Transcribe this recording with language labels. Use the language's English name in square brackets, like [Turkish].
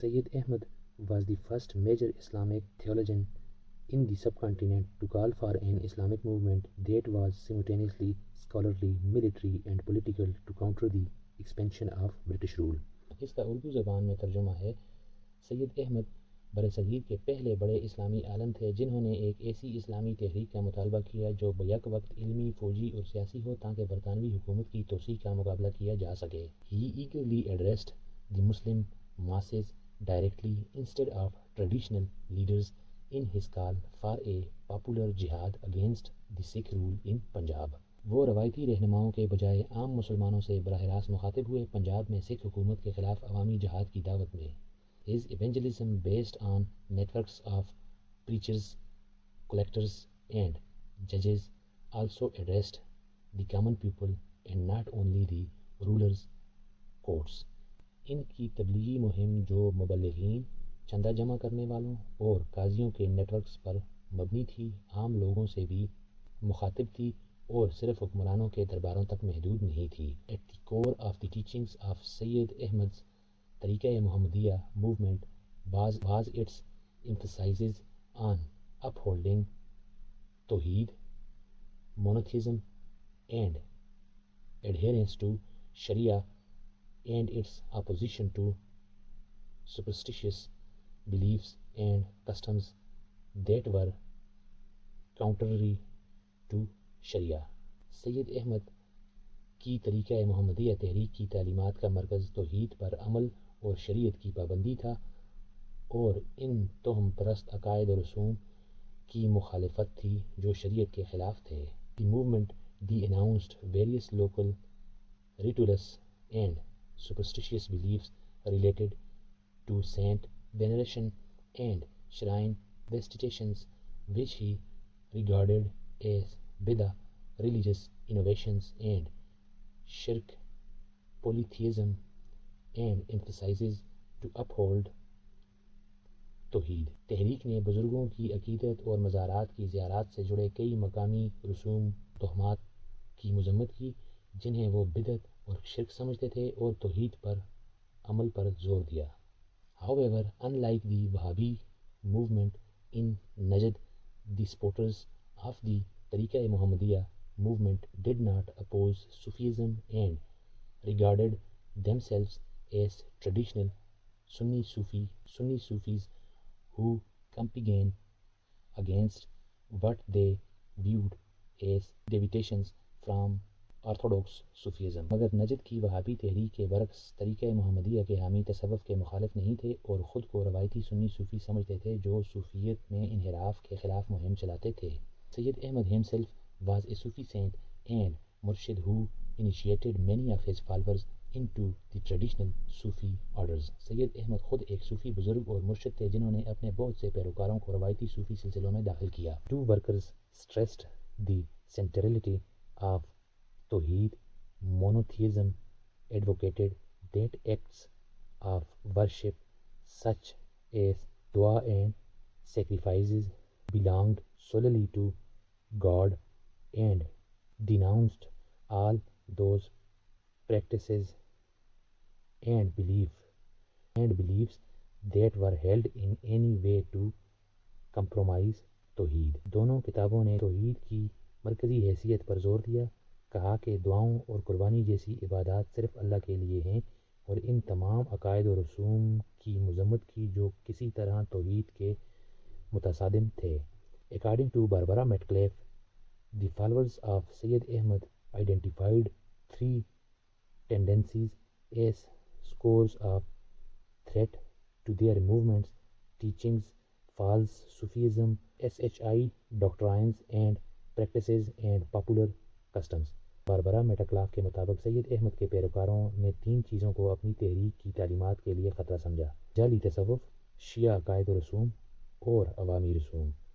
[English] Sayyid Ahmad was the first major Islamic theologian in the subcontinent to call for an Islamic movement that was simultaneously scholarly, military and political to counter the expansion of British rule. [Urdu] اس کا اردو زبان میں ترجمہ ہے: سید احمد برصغیر کے پہلے بڑے اسلامی عالم تھے جنہوں نے ایک ایسی اسلامی تحریک کا مطالبہ کیا جو بیک وقت علمی، فوجی اور سیاسی ہو تاکہ برطانوی حکومت کی توسیع کا مقابلہ کیا جا سکے. [English] He eagerly addressed the Muslim masses directly instead of traditional leaders in his call for a popular jihad against the Sikh rule in Punjab. [Urdu] وہ روایتی رہنماؤں کے بجائے عام مسلمانوں سے براہ راست مخاطب ہوئے پنجاب میں سکھ حکومت کے خلاف عوامی جہاد کی دعوت میں. [English] His evangelism based on networks of preachers, collectors and judges also addressed the common people and not only the rulers' courts. [Urdu] ان کی تبلیغی مہم جو مبلغین، چندہ جمع کرنے والوں اور قاضیوں کے نیٹ ورکس پر مبنی تھی، عام لوگوں سے بھی مخاطب تھی اور صرف حکمرانوں کے درباروں تک محدود نہیں تھی. [English] At the core of the teachings of Sayyid Ahmad's Tariqa Muhammadiya movement was its emphasis on upholding tawhid, monotheism and adherence to Sharia and its opposition to superstitious beliefs and customs that were contrary to Sharia. [Urdu] سید احمد کی طریقہ محمدیہ تحریک کی تعلیمات کا مرکز توحید پر عمل اور شریعت کی پابندی تھا اور ان توہم پرست عقائد و رسوم کی مخالفت تھی جو شریعت کے خلاف تھے. [English] The movement denounced various local rituals and superstitious beliefs related to saint veneration and shrine visitations, which he regarded as bid'ah, religious innovations and shirk, polytheism, and emphasizes to uphold tawhid. [Urdu] تحریک نے بزرگوں کی عقیدت اور مزارات کی زیارات سے جڑے کئی مقامی رسوم توہمات کی مذمت کی جنہیں وہ بدعت اور شرک سمجھتے تھے اور توحید پر عمل پر زور دیا. [English] However, unlike the Wahhabi movement in Najd, the supporters of the Tariqa Muhammadiya movement did not oppose Sufism and regarded themselves as traditional Sunni Sufis who campaigned against what they viewed as deviations from orthodox Sufism. [Urdu] مگر نجد کی وہابی تحریک کے برعکس طریقہ محمدیہ کے حامی تصوف کے مخالف نہیں تھے اور خود کو روایتی سنی صوفی سمجھتے تھے جو صوفیت میں انحراف کے خلاف مہم چلاتے تھے. [English] Sayyid Ahmad himself was a Sufi saint and murshid who initiated many of his followers into the traditional Sufi orders. [Urdu] سید احمد خود ایک صوفی بزرگ اور مرشد تھے جنہوں نے اپنے بہت سے پیروکاروں کو روایتی صوفی سلسلوں میں داخل کیا. [English] Two workers stressed the centrality of tawhid, monotheism, advocated that acts of worship such as dua and sacrifices belonged solely to God and denounced all those practices and beliefs that were held in any way to compromise tawhid. [Urdu] دونوں کتابوں نے توحید کی مرکزی حیثیت پر زور دیا. کہا کہ دعاؤں اور قربانی جیسی عبادات صرف اللہ کے لیے ہیں اور ان تمام عقائد و رسوم کی مذمت کی جو کسی طرح توحید کے متصادم تھے. [English] According to Barbara Metcalfe, the followers of Sayyid Ahmad identified three tendencies as cause of threat to their movement's teachings: false Sufism, SHI doctrines and practices, and popular customs. [Urdu] Barbara میٹاکلاف کے مطابق سید احمد کے پیروکاروں نے تین چیزوں کو اپنی تحریک کی تعلیمات کے لیے خطرہ سمجھا: جعلی تصوف، شیعہ عقائد و رسوم اور عوامی رسوم.